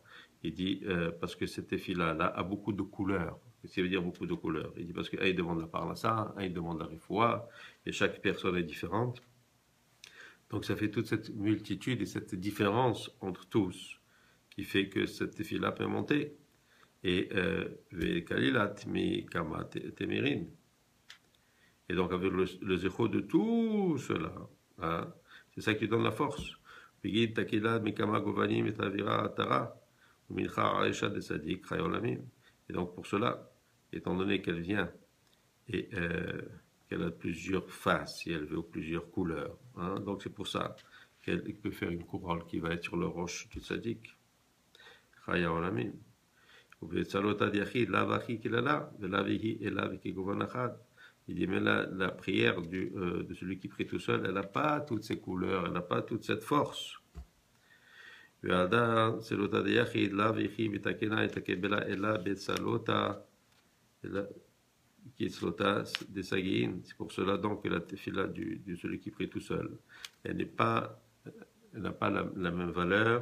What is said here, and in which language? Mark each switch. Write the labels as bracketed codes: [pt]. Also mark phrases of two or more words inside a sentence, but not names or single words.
[fr] Il dit parce que cette tefillah-là a beaucoup de couleurs. Qu'est-ce qui veut dire beaucoup de couleurs? Il dit parce qu'un il demande la parnassa, un il demande la refoua, et chaque personne est différente. Donc ça fait toute cette multitude et cette différence entre tous qui fait que cette tefillah peut monter. [he] Et כלילת מי כמה תמרין. [fr] Et donc avec le zéro de tout cela, hein, c'est ça qui donne la force. Et donc pour cela, étant donné qu'elle vient et qu'elle a plusieurs faces, et elle veut plusieurs couleurs, hein, donc c'est pour ça qu'elle peut faire une couronne qui va être sur le roche du tzaddik. [he] חיי עולמים. [fr] Il dit, mais la prière de celui qui prie tout seul, elle n'a pas toutes ces couleurs, elle n'a pas toute cette force. C'est pour cela donc que la tefila de celui qui prie tout seul, elle n'a pas la même valeur.